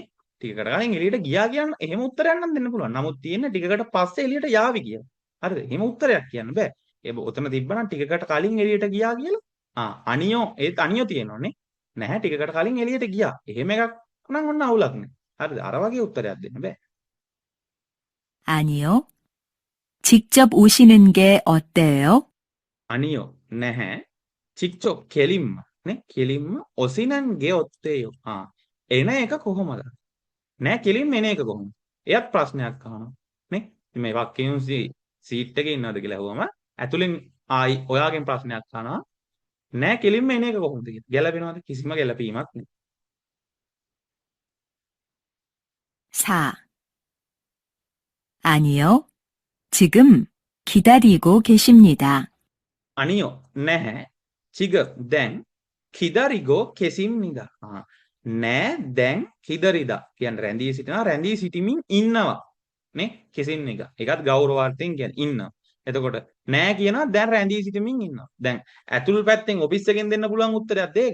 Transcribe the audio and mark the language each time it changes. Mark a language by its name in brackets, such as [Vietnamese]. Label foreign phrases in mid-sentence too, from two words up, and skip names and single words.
[Sinhala] ටිකකට කලින් එළියට ගියා කියන්න එහෙම උත්තරයක් නම් දෙන්න පුළුවන්. නමුත් තියෙන්නේ ටිකකට පස්සේ එළියට යාවි කියලා. හරිද? එහෙම උත්තරයක් කියන්න බෑ. ඒ ඔතන තිබ්බනම් ටිකකට කලින් එළියට ගියා කියලා. අනියෝ ඒත් අනියෝ තියෙනවනේ. නැහැ ටිකකට කලින් එළියට ගියා. එහෙම එකක් නම් ඔන්න අවුලක් නෑ. හරිද? අර වගේ උත්තරයක් දෙන්න බෑ. [Korean] 아니요. 직접 오시는 게 어때요? [Sinhala] අනියෝ නැහැ. චික්චෝ කෙලින්ම නේ කෙලින්ම [Korean] 오시는 게 어때요. [Sinhala] එන එක කොහොමද? නෑ කෙලින්ම එන එක කොහොමද? එයත් ප්‍රශ්නයක් අහනවා නේ. මේ වක්කියුන්සි සීට් එකේ ඉන්නවද කියලා අහුවම ඇතුලෙන් ආයි ඔයාගෙන් ප්‍රශ්නයක් අහනවා. නෑ කෙලින්ම එන එක කොහොමද කියලා. ගැලපෙනවද? කිසිම ගැලපීමක් නෑ. 4. [Korean] 아니요. 지금 기다리고 계십니다. [Sinhala] අනියෝ නැහැ. චිග දැන් [Korean] 기다리고 계십니다. [Sinhala] නෑ දැන් කිදරිදා කියන්නේ රැඳී සිටිනවා රැඳී සිටිමින් ඉන්නවා නේ කෙසිම්නික. ඒකත් ගෞරවාර්ථයෙන් කියන්නේ ඉන්නවා. එතකොට නෑ කියනවා දැන් රැඳී සිටිමින් ඉන්නවා. දැන් ඇතුල් පැත්තෙන් ඔෆිස් එකෙන් දෙන්න පුළුවන් උත්තරයක් දෙයක.